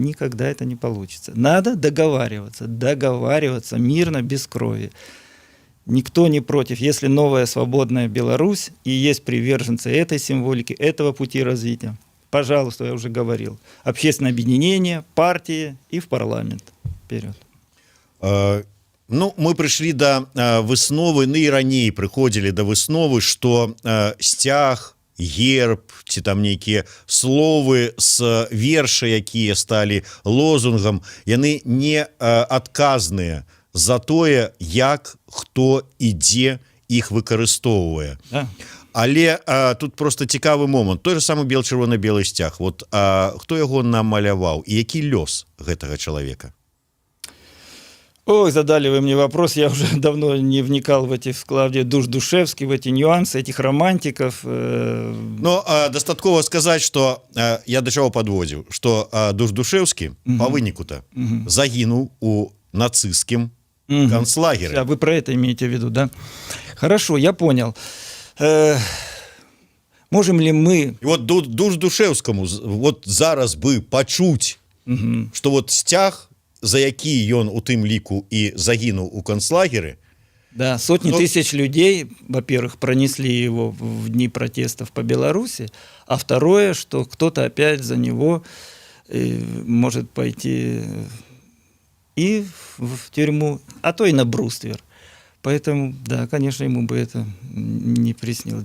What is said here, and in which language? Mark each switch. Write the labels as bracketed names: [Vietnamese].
[Russian] Никогда это не получится. Надо договариваться мирно, без крови. Никто не против. Если новая свободная Беларусь и есть приверженцы этой символики, этого пути развития, пожалуйста, я уже говорил, общественное объединение, партии и в парламент. Вперед. [Belarusian] Ну, мы прыйшлі да высновы, ну і раней прыходзілі да высновы, што сцяг, герб ці там нейкія словы з верша, якія сталі лозунгам, яны не адказныя за тое, як хто і дзе іх выкарыстоўвае. Да. Але тут просто цікавы момант. Той же самы бел-чырвона-белы сцяг. Вот хто яго намаляваў і які лёс гэтага чалавека? [Russian] Ой, задали вы мне вопрос, я уже давно не вникал в эти вклади Душ-Душевский, в эти нюансы, этих романтиков. [Belarusian] Но дастаткова сказаць, што я да чаго падводзіў, што Душ-Душевскі па выніку-то загінуў у нацысцкім канцлагеры. [Russian] А вы про это имеете в виду, да? Хорошо, я понял. Можем ли мы... [Belarusian] И вот Душ-Душевскому вот зараз бы пачуць, што вот сцяг, за які ён у тым ліку і загінуў у канцлагеры. [Russian] Да, сотни тысяч людей, во-первых, пронесли его в дни протестов по Беларуси, а второе, что кто-то опять за него может пойти и в тюрьму, а то и на бруствер. Поэтому, да, конечно, ему бы это не приснилось.